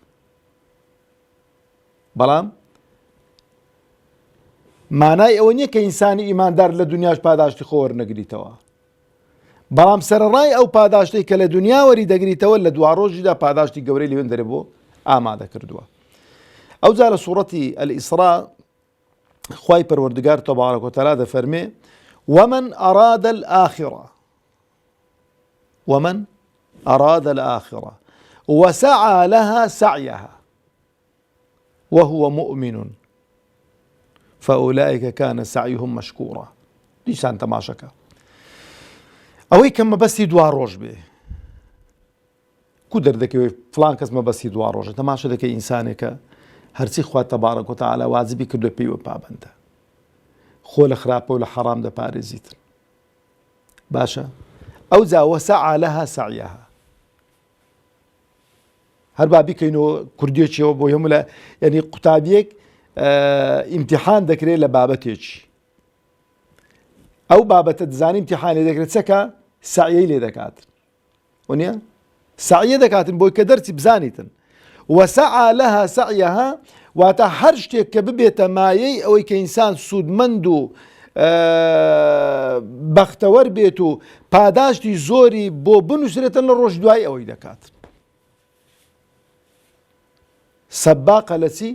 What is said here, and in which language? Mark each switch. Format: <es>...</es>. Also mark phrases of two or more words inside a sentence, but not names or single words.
<ckb>بەڵام مانای ئەوە نییە کە ئینسانی ئیماندار لە دنیاش پاداشتی خۆ وەرنەگریتەوە بەڵام سەرڕای ئەو پاداشتەی کە لە دنیا وەری دەگریتەوە لە دوا ڕۆژیدا پاداشتی گەورەی لەوێن دەرێ بۆ ئامادە کردووە ئەوجا لە سوورەتی الئیسراء خوای پەروەردگار تەبارەک و تەعالا دەفەرمێ ومن</ckb> <ar>أراد الآخرة وسعى لها سعيها وهو مؤمن فأولئك كان سعيهم مشكورا</ar> <ckb>دیسان تەماشەکە ئەوەی کە مەبەستی دوا ڕۆژ بێ کو دەردەکەوێت فڵان کەس مەبەستی دوا ڕۆژە تەماشە دەکەی ئینسانێکە هەرچی خوا تەبارەک و تەعالا واجبی کردووە پێیوە پابەندە خۆ لە خراپە و لە حەرام دەپارێزیتن باشە ئەوجا</ckb> <ar>وسعى لها سعيها</ar> <ckb>هەر با بیکەینەوە کوردیەکیەوە بۆ هەموو لە یعنی قوتابیەک ئیمتیحان دەکرێت لە بابەتێکی ئەو بابەتە دەزانی ئیمتیحان لێ دەکرێت چەکە سعیەی لێ دەکاتن وانە سعیە دەکاتن بۆی کە دەرچی بزانیتن</ckb> <ar>وسعى لها سعيها</ar> <ckb>واتە هەر شتێک کە ببێتە مایەی ئەوەی کە ئینسان سوودمەند و بەختەوەر بێت و پاداشتی زۆری بۆ بنووسرێتن لە ڕۆژ دوای ئەوەی دەکات. سەباقە لە چی؟</ckb>